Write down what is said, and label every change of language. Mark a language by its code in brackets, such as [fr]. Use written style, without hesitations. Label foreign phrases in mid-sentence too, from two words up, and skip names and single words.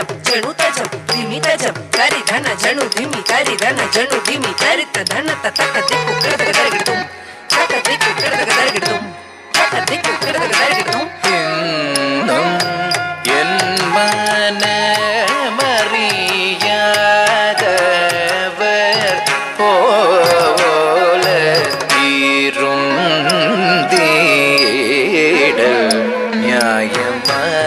[ta] janu tajam dhimi tajam tari dhana janu dhimi tari dhana janu dhimi tari tadhana tatakatikku kidatum takatiku kidatum இன்னும் என் மனமறியாதவர் போல இருந்தீடல் நியாயமா?